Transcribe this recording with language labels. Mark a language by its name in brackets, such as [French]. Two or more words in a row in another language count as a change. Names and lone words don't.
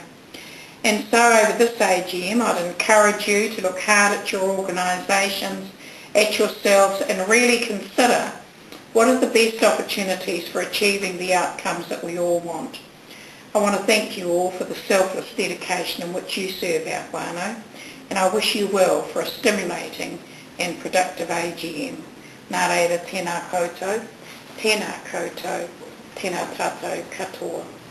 [English] And so over this AGM, I'd encourage you to look hard at your organisations, at yourselves, and really consider what are the best opportunities for achieving the outcomes that we all want. I want to thank you all for the selfless dedication in which you serve our whānau, and I wish you well for a stimulating and productive AGM. [Māori] Nā reira, tēnā koutou, tēnā koutou, tēnā tātou katoa.